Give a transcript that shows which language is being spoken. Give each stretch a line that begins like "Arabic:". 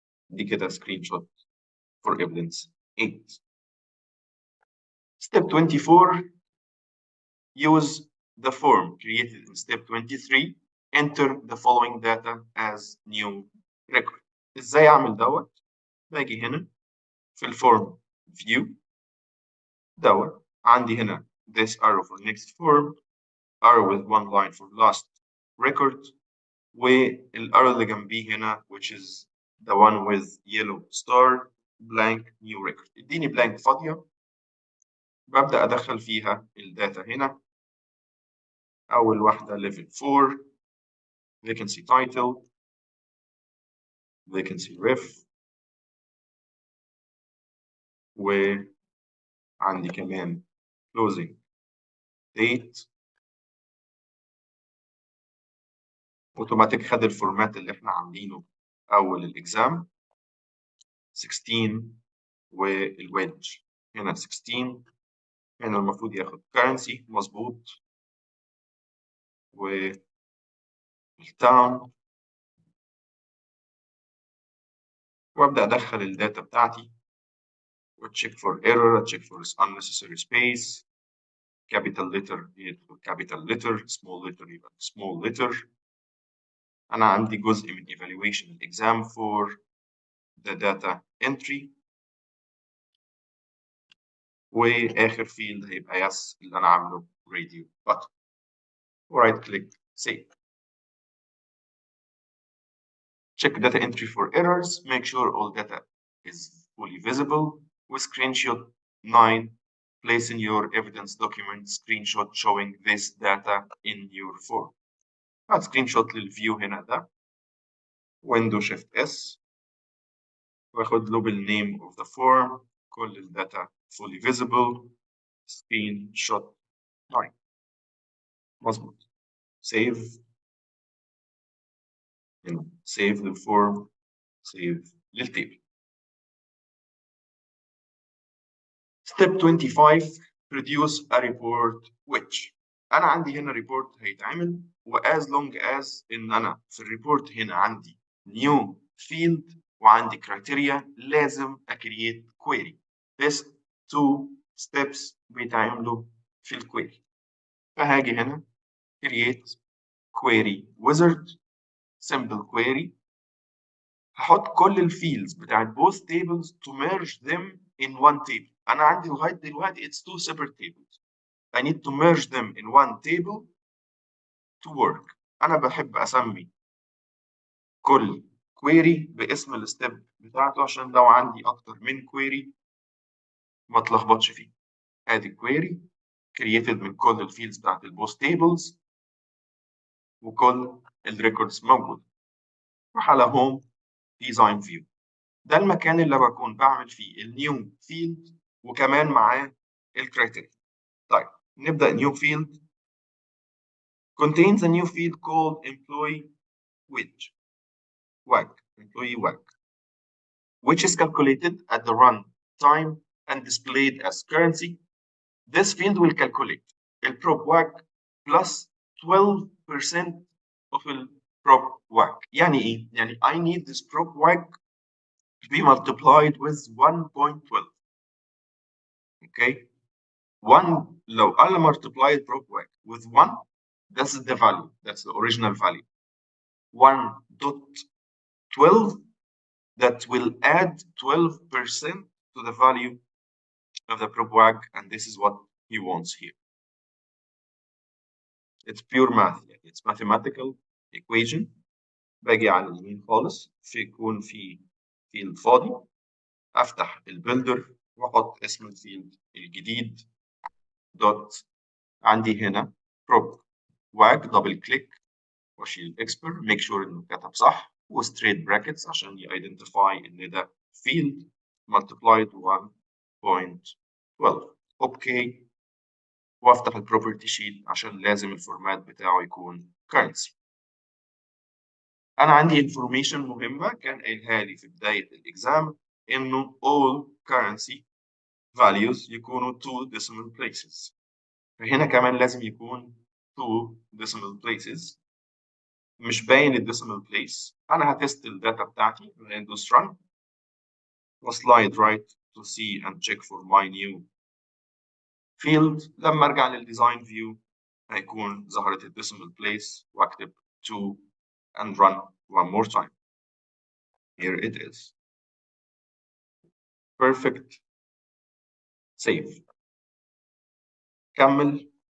Arabic: دي كده سكرين شوت
English: for evidence
Arabic: 8.
English: step 24. use the form created in step 23. enter the following data as new record.
Arabic: ازاي اعمل دوت؟ باجي هنا في الفورم view دوت، عندي هنا
English: this arrow for next form, arrow with one line for last record،
Arabic: والarrow اللي جنبيه هنا
English: which is the one with yellow star blank new record.
Arabic: اديني blank فاضية ببدأ أدخل فيها الداتا هنا. أول واحدة level 4 vacancy title vacancy ref، وعندي كمان closing date. اوتوماتيك خد الفورمات اللي احنا عاملينه اول الاكزام 16 والويدج. هنا 16 هنا المفروض ياخد currency مظبوط والتاون، وابدا ادخل الداتا بتاعتي وتشيك فور ايرور، تشيك فور unnecessary space، capital letter يدخل capital letter، small letter يبقى small letter. أنا عندي جزء من
English: evaluation exam for the data entry،
Arabic: وآخر فيلد هيبقى yes اللي أنا عامله radio button، ورايت كليك save.
English: Check data entry for errors, make sure all data is fully visible. With screenshot 9, place in your evidence document screenshot showing this data in your form.
Arabic: هات screenshot للفيو هنا ده، window shift S، واخد له بالنame of the form، كل الداتا fully visible، screenshot 9. مظبوط. save هنا، save للفورم، save للتيبل.
English: Step 25 produce a report which
Arabic: أنا عندي هنا report هيتعمل، و
English: as long as
Arabic: إن أنا في الريبورت هنا عندي new field وعندي criteria لازم أكريت query.
English: This two steps
Arabic: بيتعملوا في الكويري. فهاجي هنا create query wizard simple query، هحط كل الفيلدز بتاعت
English: both tables to merge them in one table.
Arabic: أنا عندي لغاية دلوقتي
English: it's two separate tables. I need to merge them in one table to work.
Arabic: أنا بحب أسمي كل query باسم الستيب بتاعته عشان لو عندي أكتر من query ما اتلخبطش فيه. آدي query created من كل الفيلدز بتاعت both tables وكل الريكوردز موجودة. روح على home design view، ده المكان اللي بكون بعمل فيه النيو فيلد وكمان معاه الكرايتيريا. طيب نبدأ
English: new field contains a new field called employee wage employee wage, which is calculated at the run time and displayed as currency. This field will calculate the prop wage plus 12% of the prop wage.
Arabic: يعني إيه؟ يعني
English: I need this prop wage to be multiplied with 1.12. Okay? 1
Arabic: لو أنا
English: multiplied prop wage with 1, that's the value, that's the original value. 1.12, that will add 12% to the value of the prop wage, and this is what he wants here. It's pure math،
Arabic: يعني
English: it's mathematical equation.
Arabic: باجي على اليمين خالص يكون في فيلد فاضي، افتح البيلدر واحط اسم الفيلد الجديد دوت. عندي هنا prop wag، دبل كليك واشيل الاكسبر، ميك شور انه كتب صح، وستريت براكتس عشان يايدنتيفاي ان ده فيلد multiplied 1.12. اوكي، وافتح البروبرتي شيت عشان لازم الفورمات بتاعه يكون currency. انا عندي انفورميشن مهمه كان قايلها لي في بدايه الاكزام، انه
English: all currency values
Arabic: يكونوا 2 decimal places، فهنا كمان لازم يكون 2 decimal places. مش باين الديسيمال بليس. انا هتست الداتا بتاعتي وهندوس run وسلايد رايت
English: to see and check for my new field.
Arabic: لما ارجع للديزاين فيو هيكون ظهرت الديسيمال بليس، واكتب 2
English: and run one more time. Here it is. Perfect. Save.
Arabic: كمل.